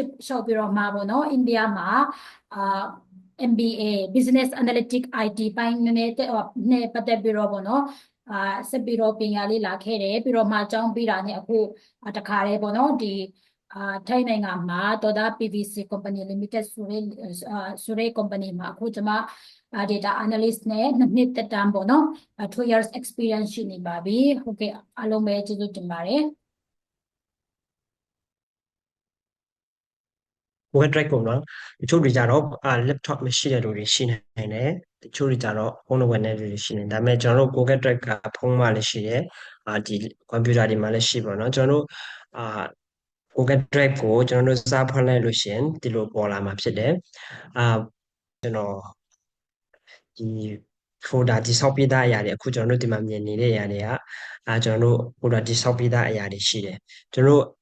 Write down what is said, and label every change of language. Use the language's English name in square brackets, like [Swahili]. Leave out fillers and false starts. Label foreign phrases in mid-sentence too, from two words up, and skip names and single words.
[Burmese] လျှောက်ပြီးတော့မှာပေါ့နော်အိန္ဒိယမှာ MBA Business Analytics IT ပိုင်းနဲ့ပတ်သက်ပြီးတော့ပေါ့နော်ဆက်ပြီးတော့ပညာလေးလာခဲ့တယ်ပြီးတော့မှအကြောင်းပြီးတာနဲ့အခုတခါတည်းပေါ့နော်ဒီထိုင်းနိုင်ငံမှာတော်သား PVC Company Limited ဆိုတဲ့ company မှာအခုကျွန်မ [English] data analyst [Burmese] နဲ့နှစ်သက်တမ်းပေါ့နော် [English] 2 years experience [Burmese] ရှိနေပါပြီဟုတ်ကဲ့အားလုံးပဲကျေးဇူးတင်ပါတယ် Google Drive ပုံနော်တချို့တွေကြတော့laptop မရှိတဲ့လူတွေရှိနိုင်တယ်တချို့တွေကြတော့ဖုန်းဝင်တဲ့ လူတွေရှိနေဒါပေမဲ့ကျွန်တော်တို့ Google Drive ကဖုန်းမှာလည်းရှိတယ်ဒီ computer တွေမှာလည်းရှိပါတော့ကျွန်တော်တို့Google Drive ကိုကျွန်တော်တို့စာဖွင့်လိုက်လို့ရှိရင်ဒီလိုပေါ်လာမှာဖြစ်တယ်ကျွန်တော်ဒီ folder ဒီဆောက်ပေးတဲ့အရာတွေအခုကျွန်တော်တို့ဒီမှာမြင်နေတဲ့အရာတွေကကျွန်တော်တို့ folder ဒီဆောက်ပေးတဲ့အရာတွေရှိတယ်ကျွန်တော်တို့